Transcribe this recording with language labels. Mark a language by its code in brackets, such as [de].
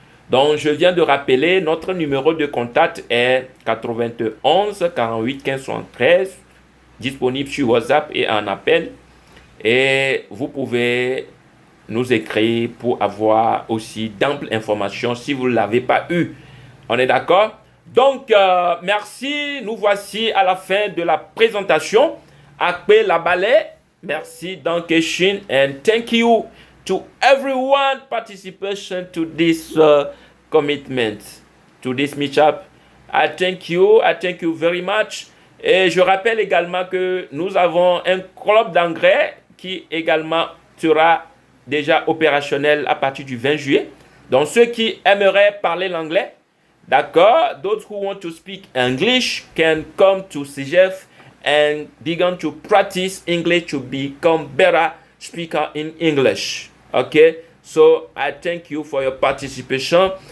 [fr] Donc, je viens de rappeler, notre numéro de contact est 91 48 15 73, disponible sur WhatsApp et en appel. Et vous pouvez nous écrire pour avoir aussi d'amples informations si vous ne l'avez pas eu. On est d'accord? Donc, merci. Nous voici à la fin de la présentation. [ee] Akpe Labale, [en] merci, Dankeshin, and thank you to everyone participation to this commitment, to this meetup. I thank you very much. [fr] Et je rappelle également que nous avons un club d'anglais qui également sera déjà opérationnel à partir du 20 juillet. Donc ceux qui aimeraient parler l'anglais, d'accord, [en] those who want to speak English can come to CGF and begin to practice English to become better speaker in English. Okay, so I thank you for your participation.